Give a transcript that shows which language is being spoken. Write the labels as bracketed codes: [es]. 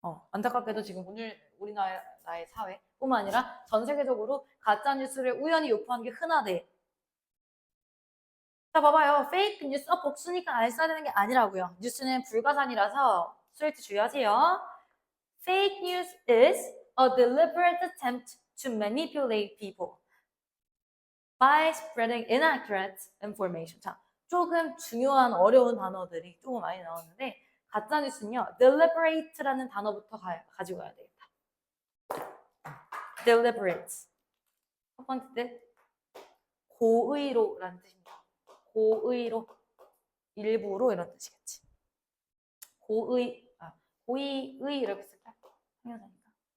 [ko] 안타깝게도 지금 오늘 우리나라의 사회뿐만 아니라 전 세계적으로 가짜 뉴스를 우연히 유포하는 게 흔하대. 자, 봐봐요. 페이크 뉴스 복수니까 알 써야 되는 게 아니라고요. 뉴스는 불가산이라서 수일치 주의하세요. [en] Fake news is a deliberate attempt to manipulate people by spreading inaccurate information. [ko] 자, 조금 중요한 어려운 단어들이 조금 많이 나오는데 가짜뉴스는요, deliberate라는 단어부터 가지고 가야 되겠다. deliberate. 첫 번째 뜻, 고의로라는 뜻입니다. 고의로, 일부러 이런 뜻이겠지. 고의의 이렇게 쓸까? 형용사니까.